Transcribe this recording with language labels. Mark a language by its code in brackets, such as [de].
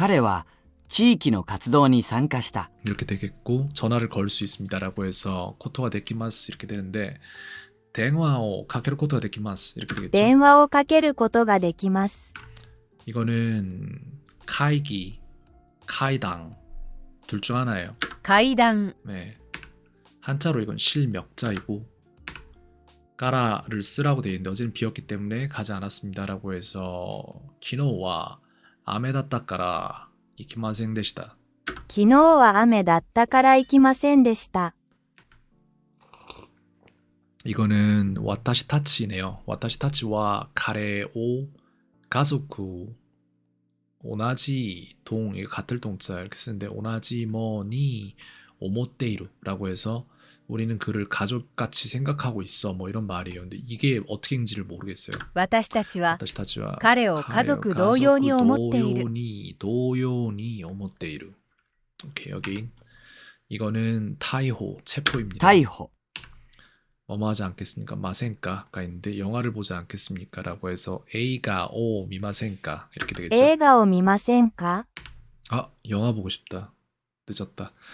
[ja] 彼は地域の活動に参加した。 [ko] 이렇게 되겠고 전화를 걸 수 있습니다라고 해서 코토가 데키마스 이렇게 되는데 [ja] 대화を かける 코토가 데키마스 [ko] 이렇게 되겠죠. [ja] 電話をかけることができます。 [ko] 이거는 카이기, 카이당 둘 중 하나예요. [ja] 階段 [ko] 네. 한자로 이건 실명자이고 까라를 쓰라고 되어 있는데 어제는 비었기 때문에 가지 않았습니다라고 해서 [ja] 키노와 아메다따까라 이키마생 데시다. 昨日は雨だったから行きませんでした。 [ko] 이거는 와타시 타치네요. [ja] 와타시 타치와 카레오 가소쿠 오나지 [ko] 동 이거 같을 동자 이렇게 쓰는데 오나지 뭐니 오모테이루라고 해서 우리는 그를 가족같이 생각하고 있어 뭐 이런 말이에요. 근데 이게 어떻게 읽는지를 모르겠어요. [ja] 私たちは 와타시 타치와 彼を家族同様に思っている。 동요니 오모테이루. [ko] 오케이 여기 이거는 타이호 체포입니다. [ja] 逮捕。 [ko] 뭐뭐 하지 않겠습니까? 마센까가 있는데 영화를 보지 않겠습니까? 라고 해서 A가 [ja] 오 미마센까 [ko] 이렇게 되겠죠. [ja] 映画を見ませんか？ [ko] 아 영화 보고 싶다. 늦었다.